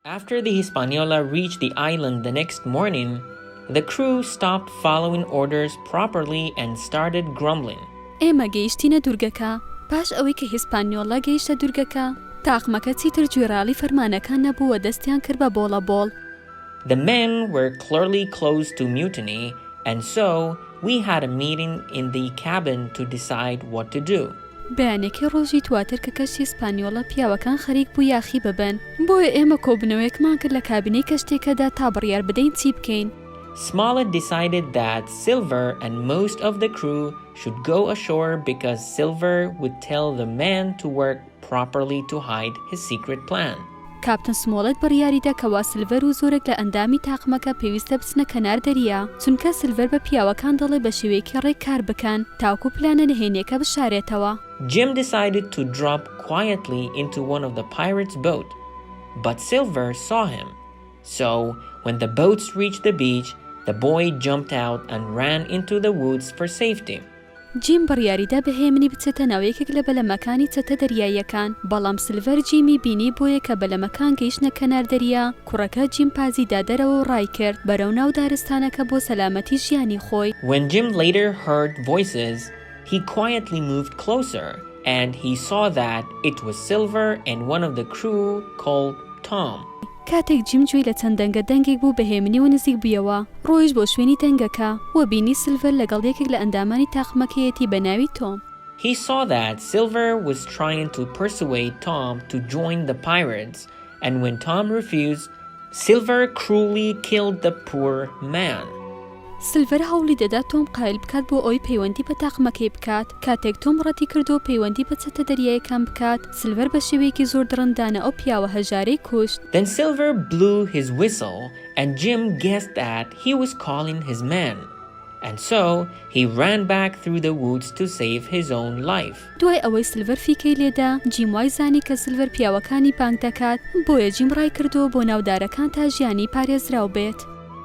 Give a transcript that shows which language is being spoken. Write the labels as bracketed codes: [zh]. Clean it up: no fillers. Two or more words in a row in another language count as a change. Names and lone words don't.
[en] After the Hispaniola reached the island the next morning, the crew stopped following orders properly and started grumbling. [ckb] ئێمە گەیشتینە دوورگەکە. پاش ئەوەی کە هیسپانیۆڵا گەیشتە دوورگەکە، تاقمەکە چیتر گوێڕاڵی فەرمانەکان نەبووە دەستیان کرد بە بۆڵەبۆڵ. [en] The men were clearly close to mutiny, and so we had a meeting in the cabin to decide what to do. [ckb] بەیانێکی ڕۆژی دواتر کە کەشتی هیسپانیۆڵا پیاوەکان خەریک بوو یاخی ببن. بۆیە ئێمە کۆبنەوەیەکمان کرد لە کابینەی کەشتێکەدا تا بڕیار بدەین چی بکەین. [en] Smollett decided that Silver and most of the crew should go ashore because Silver would tell the men to work properly to hide his secret plan. [ckb] کاپتن سمۆڵەت بڕیاریدا کەوا سلڤەر و زۆرێک لە ئەندامی تاقمەکە پێویستە بچنە کەنار دەریا، چونکە سلڤەر بە پیاوەکان دەڵێ بە شێوەیەکی ڕێک کار بکەن تاوکو پلانە نهێنیەکە بشارێتەوە. [en] Jim decided to drop quietly into one of the pirates' boat, but Silver saw him. So, when the boats reached the beach, the boy jumped out and ran into the woods for safety. [ckb] جیم بڕیاریدا بەهێمنی بچێتە ناوەیەکێک لە بەلەمەکانی چەتە دەریاییەکان، بەڵام سلڤەر جیمی بینی بۆیە کە بەلەمەکان گەیشتنە کەنار دەریا، کوڕەکە جیم پازیدا دەرەوە و ڕای کرد بەرەو ناو دارستانەکە بۆ سەلامەتی ژیانی خۆی. [en] When Jim later heard voices, he quietly moved closer, and he saw that it was Silver and one of the crew called Tom. [ckb] کاتێک جیم گوێی لە چەند دەنگە دەنگێک بوو بەهێمنی و نزیک بوویەوە، ڕۆیش بۆ شوێنی دەنگەکە و بینی سلڤەر لەگەڵ یەکێک لە ئەندامانی تاقمەکەیەتی بە ناوی تۆم. [en] He saw that Silver was trying to persuade Tom to join the pirates, and when Tom refused, Silver cruelly killed the poor man. [ckb] سلڤەر هەوڵی دەدا تۆم قایل بکات بۆ ئەوی پەیوەندی بە تاقمەکەی بکات. کاتێک تۆم ڕەتی کردو پەیوەندی بە چەتە دەریایەکان بکات، سلڤەر بە شێوەیەکی زۆر دڕندانە ئەو پیاوە هەژارەی کوشت. [en] Then Silver blew his whistle, and Jim guessed that he was calling his men. And so, he ran back through the woods to save his own life. [ckb] دوای ئەوەی سلڤەر فیکەی لێدا، جیم وای زانی کە سلڤەر پیاوەکانی بانگ دەکات، بۆیە جیم ڕای کردو بۆ ناودارەکان تا ژیانی پارێزراو بێت.